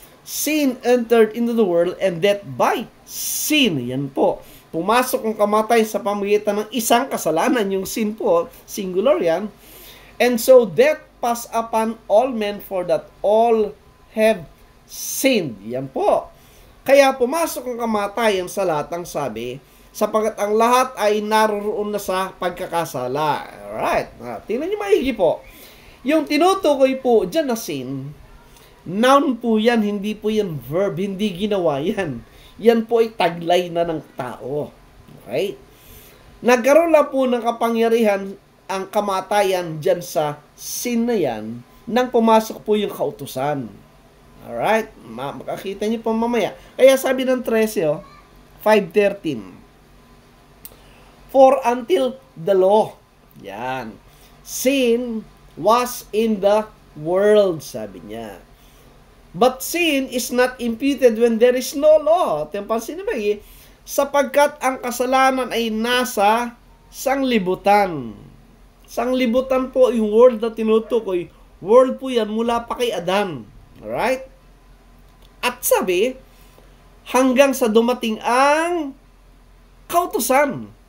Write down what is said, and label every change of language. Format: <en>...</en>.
<en>Sin entered into the world and death by sin.</en> <tl>Yan po. Pumasok ang kamatay sa pamamagitan ng isang kasalanan. Yung sin po, singular yan.</tl> <en>And so death passed upon all men for that all have sinned.</en> <tl>Yan po. Kaya pumasok ang kamatayan sa lahat, ang sabi, sapagkat ang lahat ay naroroon na sa pagkakasala.</tl> <en>Alright.</en> <tl>Tingnan niyo maigi po. Yung tinutukoy po dyan na sin, noun po yan, hindi po yan verb, hindi ginawa yan. Yan po ay taglay na ng tao. Okay? Nagkaroon na po ng kapangyarihan ang kamatayan dyan sa sin na yan nang pumasok po yung kautusan.</tl> <en>Alright?</en> <tl>Makakita niyo po mamaya. Kaya sabi ng 13, 5:13.</tl> <en>For until the law, yan, sin was in the world,</en> <tl>sabi niya.</tl> <en>But sin is not imputed when there is no law.</en> <tl>Pansin ba eh? Sapagkat ang kasalanan ay nasa sanglibutan. Sanglibutan po yung world na tinutukoy. World po yan mula pa kay Adan. Alright? At sabi, hanggang sa dumating ang kautusan.</tl>